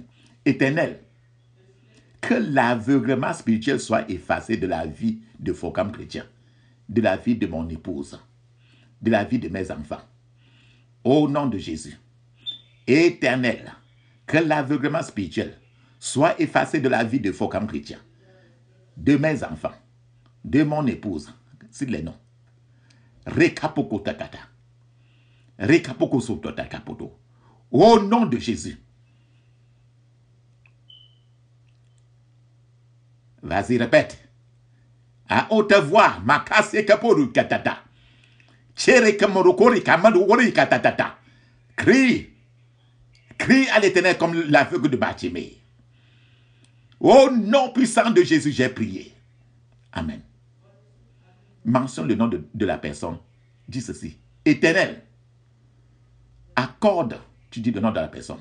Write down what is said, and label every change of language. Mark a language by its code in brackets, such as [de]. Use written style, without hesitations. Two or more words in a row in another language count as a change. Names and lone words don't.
[fr] Éternel, que l'aveuglement spirituel soit effacé de la vie de faux comme chrétien, de la vie de mon épouse, de la vie de mes enfants. Au nom de Jésus. Éternel, que l'aveuglement spirituel soit effacé de la vie de faux comme chrétien, de mes enfants, de mon épouse, c'est les noms. Rekapoko takata. Rekapoko sotota kapoto. Au nom de Jésus. Vas-y, répète. À haute voix, makase kaporu katata. Chere kamorokori kamadori katata. Crie. Crie à l'Éternel comme l'aveugle de Bartimée. Au nom puissant de Jésus, j'ai prié. Amen. Mentionne le nom de la personne. Dis ceci. Éternel, accorde, tu dis le nom de la personne.